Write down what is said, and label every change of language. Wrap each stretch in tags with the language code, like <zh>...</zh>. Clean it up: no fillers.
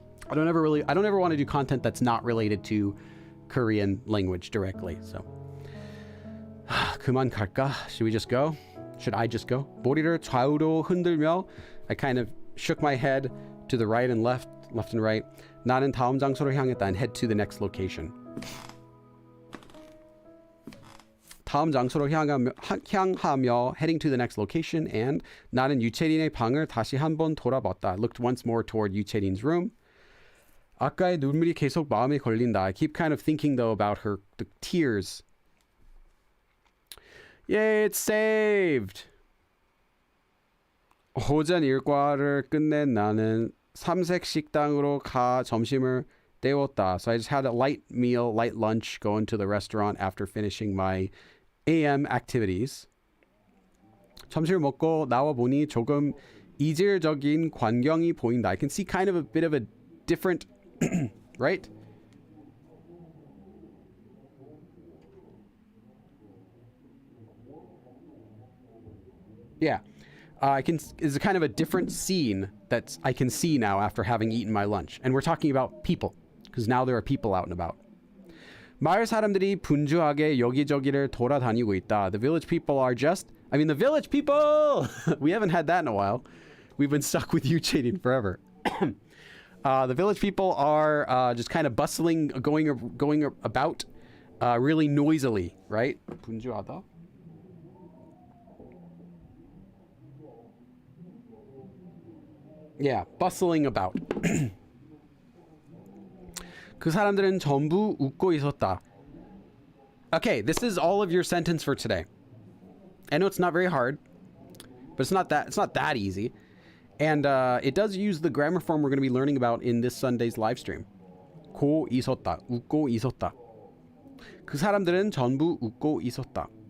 <en>I don't ever want to do content that's not related to Korean language directly. So</en> <ko>그만 갈까?</ko> <en>Should we just go? Should I just go?</en> <ko>머리를 좌우로 흔들며</ko> <en>I kind of shook my head to the right and left and right.</en> <ko>나는 다음 장소로 향했다</ko> <en>and head to the next location. 다음 장소로 향하며 heading to the next location and 나는 유채린의 방을 다시 한번 돌아봤다. Looked once more toward 유채린's room.</en> <ko>아까의 눈물이 계속 마음에 걸린다.</ko> <en>I keep kind of thinking though about the tears. Yay, it's saved!</en> <ko>오전 일과를 끝낸 나는 삼색 식당으로 가 점심을 때웠다.</ko> <en>So I just had a light lunch, going to the restaurant after finishing my AM activities.</en> <ko>점심을 먹고 나와 보니 조금 이질적인 광경이 보인다.</ko> <en>I can see kind of a bit of a different, right? Yeah. It's kind of a different scene that I can see now after having eaten my lunch. And we're talking about people, because now there are people out and about.</en> <ko>마을 사람들이 분주하게 여기저기를 돌아다니고 있다.</ko> <en>The village people are the village people! We haven't had that in a while. We've been stuck with you, Jaden, forever. The village people are just kind of bustling, going about really noisily, right?</en> <ko>분주하다.</ko> <en>Yeah, bustling about.</en> <ko>그 사람들은 전부 웃고 있었다.</ko> <en>Okay, this is all of your sentence for today. I know it's not very hard, but it's not that easy. And it does use the grammar form we're going to be learning about in this Sunday's live stream.</en> <ko>고 있었다. 웃고 있었다. 그 사람들은 전부 웃고 있었다.</ko>